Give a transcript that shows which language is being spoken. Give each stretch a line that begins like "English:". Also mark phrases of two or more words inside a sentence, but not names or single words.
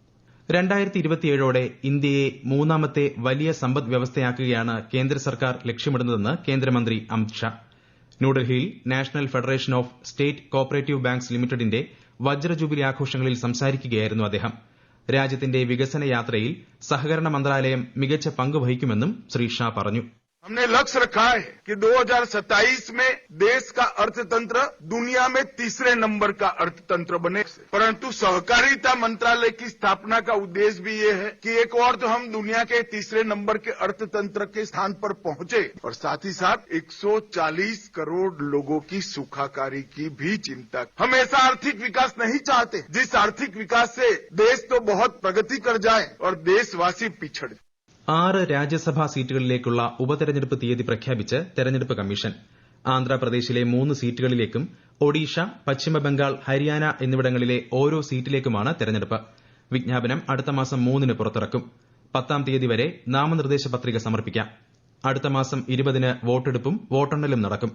Malayalam: 2027ഓടെ ഇന്ത്യയെ 3ാമത്തെ വലിയ സമ്പദ് വ്യവസ്ഥയാക്കുകയാണ് കേന്ദ്ര സർക്കാർ ലക്ഷ്യമിടുന്നതെന്ന് കേന്ദ്രമന്ത്രി അമിത് ഷാ. ന്യൂഡൽഹിയിൽ നാഷണൽ ഫെഡറേഷൻ ഓഫ് സ്റ്റേറ്റ് കോഓപ്പറേറ്റീവ് ബാങ്ക്സ് ലിമിറ്റഡിന്റെ വജ്രജൂബിലി ആഘോഷങ്ങളിൽ സംസാരിക്കുകയായിരുന്നു അദ്ദേഹം. രാജ്യത്തിന്റെ വികസന യാത്രയിൽ സഹകരണ മന്ത്രാലയം മികച്ച പങ്ക് വഹിക്കുമെന്നും ശ്രീ ഷാ പറഞ്ഞു.
Hindi: हमने लक्ष्य रखा है कि 2027 में देश का अर्थतंत्र दुनिया में 3रे नंबर का अर्थतंत्र बने. परंतु सहकारिता मंत्रालय की स्थापना का उद्देश्य भी ये है कि एक और तो हम दुनिया के 3रे नंबर के अर्थतंत्र के स्थान पर पहुंचे और साथ ही साथ 140 करोड़ लोगों की सुखाकारी की भी चिंता. हम ऐसा आर्थिक विकास नहीं चाहते जिस आर्थिक विकास से देश तो बहुत प्रगति कर जाए और देशवासी पिछड़.
Malayalam: 6 രാജ്യസഭാ സീറ്റുകളിലേക്കുള്ള ഉപതെരഞ്ഞെടുപ്പ് തീയതി പ്രഖ്യാപിച്ച് തെരഞ്ഞെടുപ്പ് കമ്മീഷൻ. ആന്ധ്രാപ്രദേശിലെ 3 സീറ്റുകളിലേക്കും ഒഡീഷ, പശ്ചിമബംഗാൾ, ഹരിയാന എന്നിവിടങ്ങളിലെ ഓരോ സീറ്റിലേക്കുമാണ് തെരഞ്ഞെടുപ്പ്. വിജ്ഞാപനം അടുത്ത മാസം 3-ന് പുറത്തിറക്കും. 10-ാം തീയതി വരെ നാമനിർദ്ദേശ പത്രിക സമർപ്പിക്കാം. അടുത്ത മാസം 20-ന് വോട്ടെടുപ്പും വോട്ടെണ്ണലും നടക്കും.